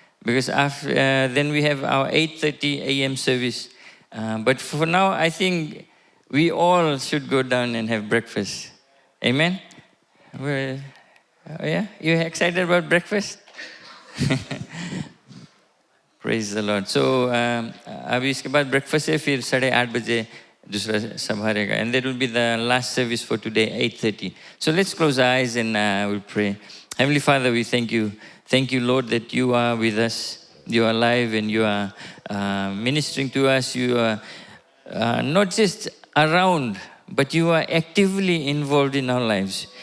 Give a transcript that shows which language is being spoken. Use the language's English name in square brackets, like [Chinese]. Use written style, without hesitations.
[English] Because after, then we have our 8:30 a.m. service. But for now, I think we all should go down and have breakfast. Amen? Well, yeah? You excited about breakfast? Praise the Lord. [Hindi] So अभी इसके बाद breakfast है, फिर 8:30 बजे दूसरा सभा रहेगा. [English] And that will be the last service for today, 8:30. So let's close our eyes and we'll pray. Heavenly Father, we thank you. Thank you, Lord, that you are with us. You are alive and you are ministering to us. You are not just around, but you are actively involved in our lives.